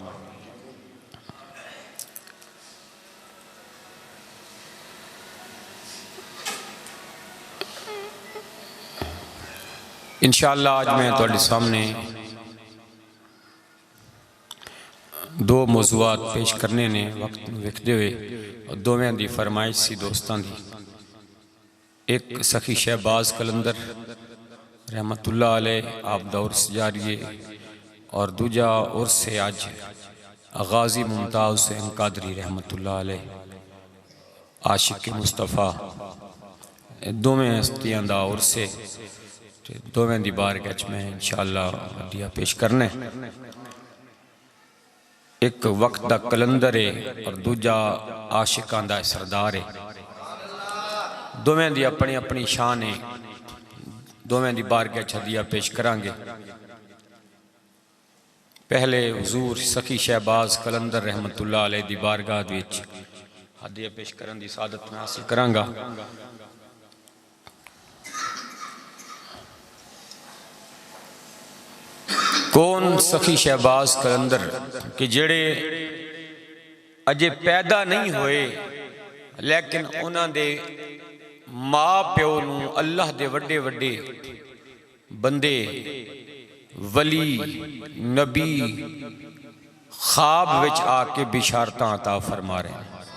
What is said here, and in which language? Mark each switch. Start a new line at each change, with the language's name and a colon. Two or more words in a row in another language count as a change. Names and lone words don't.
Punjabi: ان شاء اللہ اَج میں تُہاڈے سامنے دو موضوعات پیش کرنے نے وقت ویکھدے ہوئے، اور دوویں دی فرمائش سی دوستاں دی. اک سخی شہباز قلندر
Arabic: رحمة الله عليه
Punjabi: آپ دا عرس جاری ہے، اور دُوجا عرس ہے اَج غازی ممتاز حسین قادری
Arabic: رحمة الله عليه
Punjabi: عاشق مصطفیٰ. دوویں ہستیاں دا عرس ہے، دوویں دی بارگاہ چ میں ان شاء اللہ ہدیہ پیش کرنا ہے. اک وقت دا قلندر ہے اور دُوجا عاشقاں دا سردار ہے. دوویں دی اپنی اپنی شان ہے، دوویں دی بارگاہ چ ہدیہ پیش کراں گے. پہلے حضور سخی شہباز قلندر
Arabic: رحمة الله عليه
Punjabi: دی بارگاہ وِچ ہدیہ پیش کرن دی سعادت میں حاصل کراں گا. کون سخی شہباز قلندر کہ جیہڑے اجے پیدا نہیں ہوئے، لیکن اُنہاں دے ماں پیو نوں اللہ دے وڈے وڈے بندے ولی نبی خواب وِچ آکے بشارتاں عطا فرما رہے ہیں.